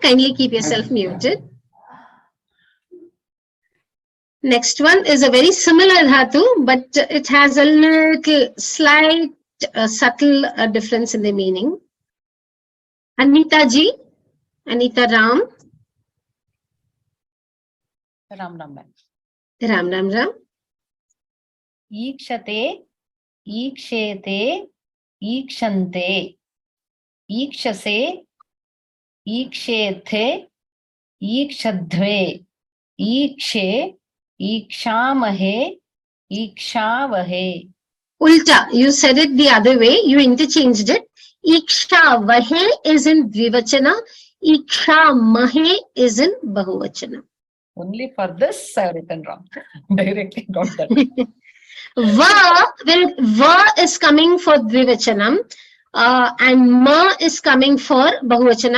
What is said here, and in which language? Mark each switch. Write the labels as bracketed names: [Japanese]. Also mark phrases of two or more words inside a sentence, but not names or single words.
[English] Kindly keep yourself muted. Next one is a very similar dhatu, but it has a little slight, subtle difference in the meaning. Anita ji, Anita Ram. Ram. Ram. [Sanskrit] Ikshate, ikshete, ikshante, ikshase, ikshethe, ikshadve, ikshe, ikshamahe, ikshavahe. [English] Ulta, you said it the other way, you interchanged it. Ikshavahe is in dvivachana, ikshamahe is in bahuvachana. Only for this I have written wrong. Directly not that. Va is coming for dvivachanam and ma is coming for bahuvachanam.